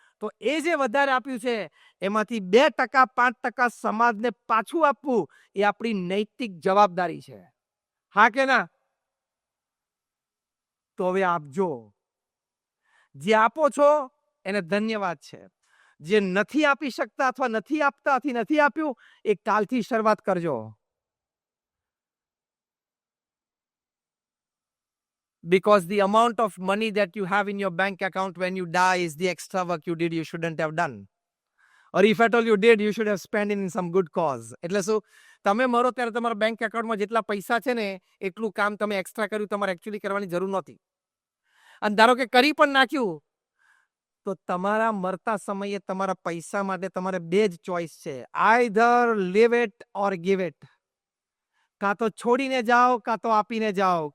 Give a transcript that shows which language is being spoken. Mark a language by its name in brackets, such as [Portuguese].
[Gujarati] તો એ જે વધારે આપ્યું છે એમાંથી 2%, 5% સમાજને પાછું આપવું એ આપણી નૈતિક જવાબદારી છે. હા કે ના? તો હવે આપજો. જે આપો છો એને ધન્યવાદ છે. જે નથી આપી શકતા અથવા નથી આપતા, નથી આપ્યું, એ કાલથી શરૂઆત કરજો. [English] Because the amount of money that you have in your bank account when you die is the extra work you did you shouldn't have done. Or if at all you did, you should have spent it in some good cause. [Gujarati] એટલે શું, તમે મરો ત્યારે તમારા bank એકાઉન્ટમાં જેટલા પૈસા છે ને એટલું કામ તમે એક્સ્ટ્રા કર્યું, તમારે એકચ્યુઅલી કરવાની જરૂર નહોતી. અને ધારો કે કરી પણ નાખ્યું, તો તમારા મરતા સમયે તમારા પૈસા માટે તમારે 2 જ ચોઈસ છે. [English] Either leave it or give it. [Gujarati] કાં તો છોડીને જાઓ, કાં તો આપીને જાઓ.